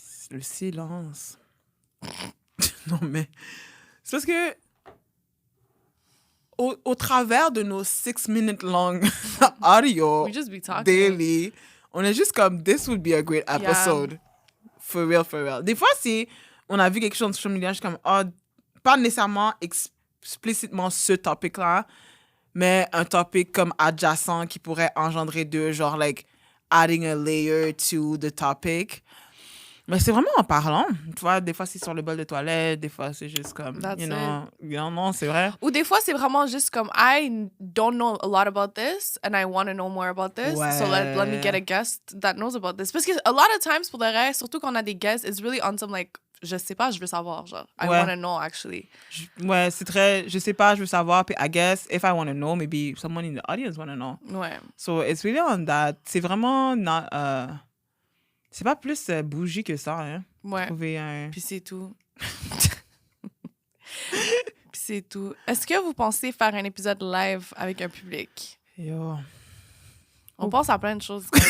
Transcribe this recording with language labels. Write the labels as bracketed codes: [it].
[fr] Le silence. Non, mais c'est parce que au travers de nos 6-minute long audio [en] We just be talking. daily, [fr] on est juste comme, [en] this would be a great episode. Yeah. For real, for real. [fr] Des fois, si on a vu quelque chose sur social media, je suis comme, oh, pas nécessairement explicitement ce topic-là, mais un topic comme adjacent qui pourrait engendrer deux, genre, [en] like, adding a layer to the topic. [fr] Mais c'est vraiment en parlant. Tu vois, des fois, c'est sur le bol de toilette, des fois, c'est juste comme, [en] That's [fr] non, c'est vrai. Ou des fois, c'est vraiment juste comme, [en] I don't know a lot about this and I want to know more about this. [fr] Ouais. [en] So let me get a guest that knows about this. [fr] Parce que [en] a lot of times, [fr] pour le reste, surtout quand on a des guests, [en] it's really on some like, [fr] je sais pas, je veux savoir, genre. I Ouais. [en] want to know, actually. [fr] Ouais, c'est très, je sais pas, je veux savoir. [en] Puis I guess, if I want to know, maybe someone in the audience want to know. [fr] Ouais. [en] So it's really on that. [fr] C'est vraiment, c'est pas plus bougie que ça, hein. Ouais. Trouver un... Puis c'est tout. Puis c'est tout. Est-ce que vous pensez faire un épisode live avec un public? [en] Yo. [fr] On pense à plein de choses.